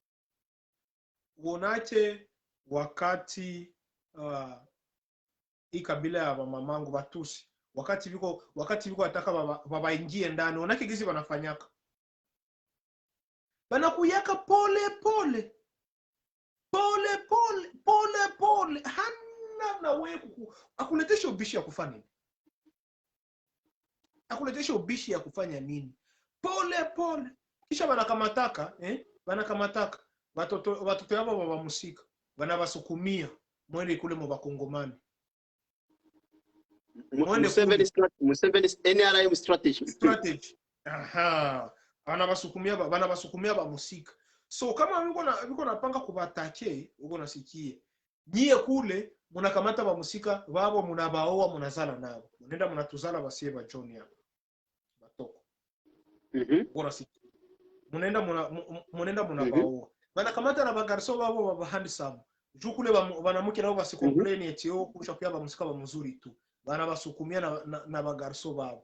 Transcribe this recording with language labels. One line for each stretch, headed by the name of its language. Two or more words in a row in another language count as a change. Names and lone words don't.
Swahili: Uonaje wakati hii kabila ya mamangu Batusi, wakati viko wataka waingie ndani, unaona gizi wanafanyaka, banakuyaka pole hana na wewe akuletesha ubishi ya kufanya nini? Akuletesha ubishi ya kufanya nini? Pole kisha banakamataka watoto yabo baba musika banabasukumia mwende kule mu bakongomani. Museveni NRM strategy. Banabasukumia ba musika. So kama biko napanga kubatake, uko nasikie. Nyie kule munakamata ba musika babo, munabaoa, munazala nabo. Munenda munatuzala basie ba John hapo. Batoko. Uko nasikia. Munenda munabaoa. Banakamata na bagarso babo baba handsome. Jukule banamuke nabo basicomplain eti kusha kuya ba musika ba mzuri tu. Banabasukumia na bagarso babo.